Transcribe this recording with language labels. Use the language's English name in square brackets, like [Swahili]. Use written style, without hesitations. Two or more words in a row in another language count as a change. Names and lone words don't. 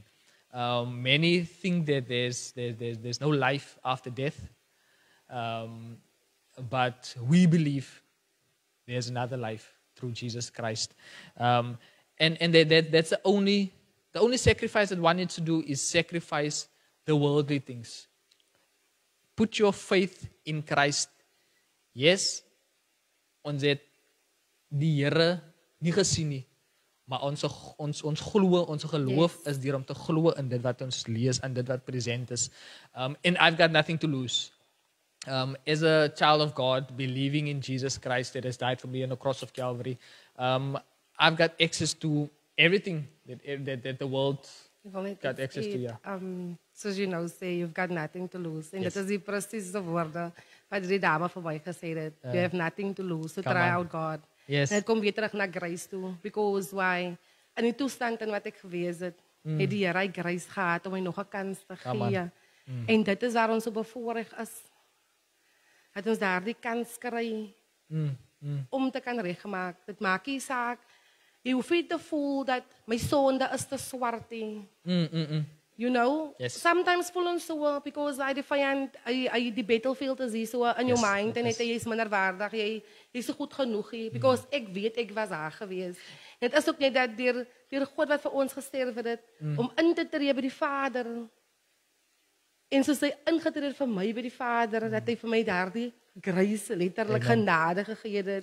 [English] Many think that there's no life after death, but we believe there's another life through Jesus Christ. And that's the only sacrifice that one needs to do is sacrifice the worldly things. Put your faith in Christ. Yes, [Afrikaans] ons het die Here nie gesien nie, maar ons glo, ons geloof is deur om te glo in dit wat ons lees en dit wat present is. [English] And I've got nothing to lose. As a child of God, believing in Jesus Christ that has died for me on the cross of Calvary, I've got access to everything that the world got access to. Yeah. [Afrikaans] Soos jy nou sê, [English] you've got nothing to lose. [Afrikaans] En dit is die presiese woorde wat die dame vir my gesê het. [English] You have nothing to lose. So try out God. Yes. [Afrikaans] En ek kom weer terug na grace toe. [English] Because why? [Afrikaans] In die toestand in wat ek gewees het, het die Here grace gehad om my nog 'n kans te gee. En dit is waar ons so bevoorreg is. Dat ons daardie kans kry om te kan regmaak. Dit maak nie saak. Jy hoef nie te voel dat my sonde is te swart nie. [English] You know, sometimes [Afrikaans] voel ons so [English] because I define [Afrikaans] die battlefield is hier so [English] in your mind [Afrikaans] en jy is minderwaardig, jy is so goed genoeg hier because ek weet ek was daar gewees. Dit is ook net dat deur God wat vir ons gesterf het om in te tree by die Vader. En soos hy ingetree het vir my by die Vader, dat hy vir my daardie grace letterlik genade gegee het.